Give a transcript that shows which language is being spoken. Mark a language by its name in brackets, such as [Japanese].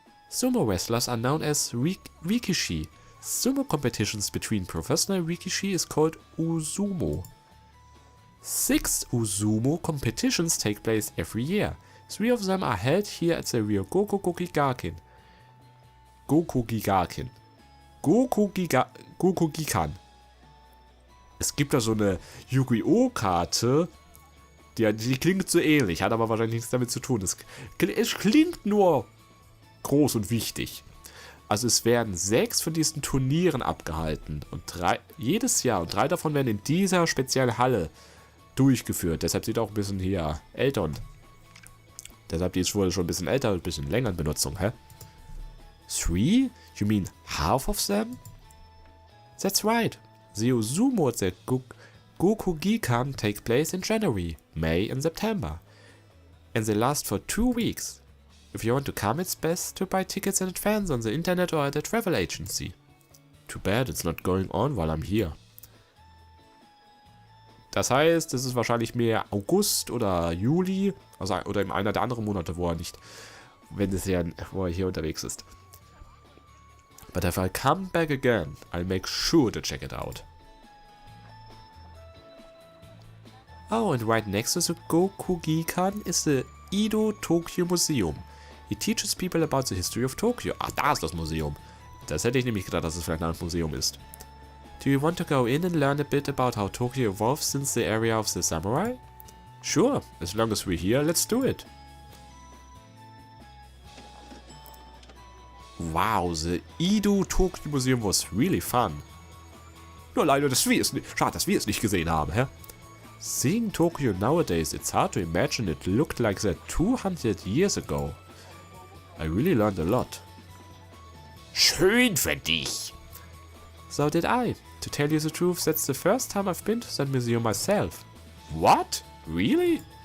[English] Sumo wrestlers are known as rikishi. Sumo competitions between professional rikishi is called usumo. 6 usumo competitions take place every year. 3 of them are held here at the Ryogoku Gokugikan. [German] Es gibt da so eine Yu-Gi-Oh!-Karte, die klingt so ähnlich, hat aber wahrscheinlich nichts damit zu tun. Es klingt nur groß und wichtig. Also es werden 6 von diesen Turnieren abgehalten. Und 3 jedes Jahr. Und 3 davon werden in dieser speziellen Halle durchgeführt. Deshalb sieht auch ein bisschen hier älter und deshalb die ist wohl schon ein bisschen älter und ein bisschen länger in Benutzung, hä? [English] 3? You mean half of them? That's right. The Ozumo at the Gokugikan take place in January, May and September. And they last for 2 weeks. If you want to come, it's best to buy tickets in advance on the internet or at a travel agency. Too bad it's not going on while I'm here. [German] Das heißt, es ist wahrscheinlich mehr August oder Juli, also oder in einer der anderen Monate, wo er hier unterwegs ist. [English] But if I come back again, I'll make sure to check it out. Oh, and right next to the Gokugikan is the Edo Tokyo Museum. It teaches people about the history of Tokyo. [German] Ach, da ist das Museum. Das hätte ich nämlich gedacht, dass es vielleicht ein Museum ist. [English] Do you want to go in and learn a bit about how Tokyo evolved since the area of the samurai? Sure, as long as we're here, let's do it. Wow, the Edo Tokyo Museum was really fun. [German] Nur leider, schade, dass wir es nicht gesehen haben, hä? [English] Seeing Tokyo nowadays, it's hard to imagine it looked like that 200 years ago. I really learned a lot. [German] Schön für dich. [English] So did I. To tell you the truth, that's the first time I've been to that museum myself. What? Really?